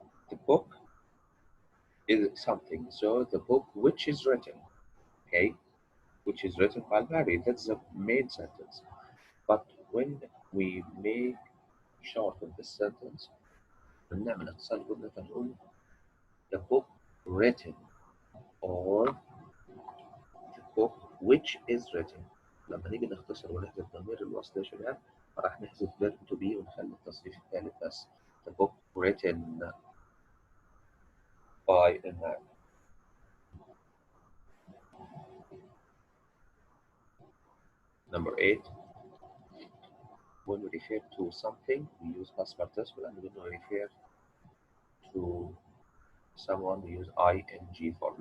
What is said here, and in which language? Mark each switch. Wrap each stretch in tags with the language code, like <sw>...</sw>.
<en>The book is something. So the book which is written, okay, which is written by Mary, that's the main sentence. But when we make shorten the sentence,</en> <ar>بنعمل اختصار جملة نقول</ar> <en>the book written or the book which is written.</en> <ar>لما نيجي نختصر ونحذف ضمير الوصل يا شباب راح نحذف</ar> <en>verb to be</en> <ar>ونخلي التصريف الثالث بس.</ar> <en>The book written by a man. Number 8. When we refer to something, we use past participle, and when we refer to someone, we use ing form.</en>